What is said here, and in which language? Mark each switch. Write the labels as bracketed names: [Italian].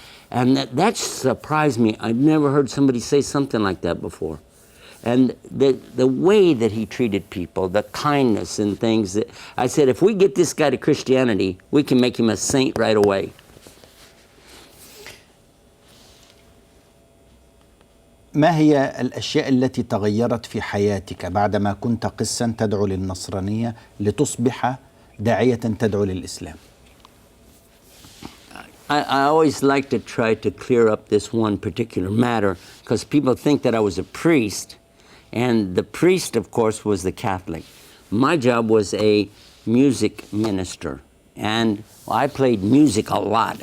[English] And that surprised me. I'd never heard somebody say something like that before. And the way that he treated people, the kindness and things, that I said, if we get this guy to Christianity, we can make him a saint right away. [Arabic] ما هي الأشياء التي تغيرت في حياتك بعدما كنت قسا تدعو للنصرانية لتصبح داعية تدعو للإسلام؟ [English] I always like to try to clear up this one particular matter, because people think that I was a priest, and the priest, of course, was the Catholic. My job was a music minister, and I played music a lot.